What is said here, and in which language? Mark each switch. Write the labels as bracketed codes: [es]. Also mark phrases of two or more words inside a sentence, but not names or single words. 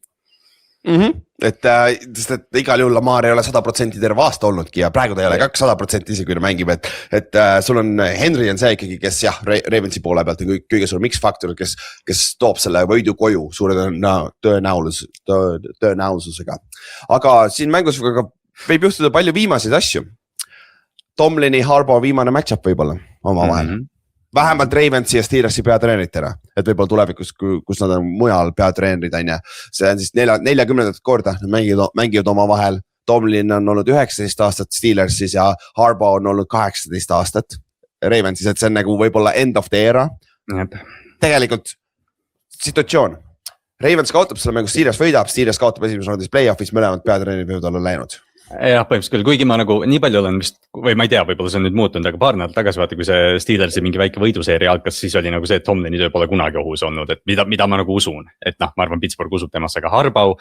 [et] Et igal juhul Lamar ei ole 100% terve aasta olnudki ja praegu ta ei ole ka 100% isegi, kui ta mängib, et sul on Henry on see ikkagi, kes jah, Ravensi poole pealt on kõige suurem X-faktor, kes toob selle võidu koju suure tõenäosusega. Aga siin mängus võib juhtuda palju viimaseid asju. Tomlini Harbo viimane match-up võib-olla oma vahel. Vähemalt Ravensi ja Steelersi peatreeneritena, et võib-olla tulevikus, kus nad on mujal peatreenerid on ja see on siis 40. korda, nad mängivad oma vahel. Tomlin on olnud 19 aastat Steelersis ja Harbo on olnud 18 aastat Ravensis, et see on nagu võib-olla [en] end of the era. [et] Tegelikult situatsioon. Ravens kaotab selle mängu, Steelers võidab, Steelers kaotab esimeses raundis play-offis, mõlemad peatreenerid võivad olla läinud. jah, põhimõtteliselt küll, kuigi ma nagu nii palju olen vist või ma ei tea, võib-olla see on nüüd muutunud, aga paar nädalat tagasi vaata, kui see Steelersi mingi väike võiduseeria algas, siis oli nagu see, et Tomlini töö pole kunagi ohus olnud, et mida ma nagu usun, et noh, ma arvan, Pittsburgh usub temasse, aga Harbaugh.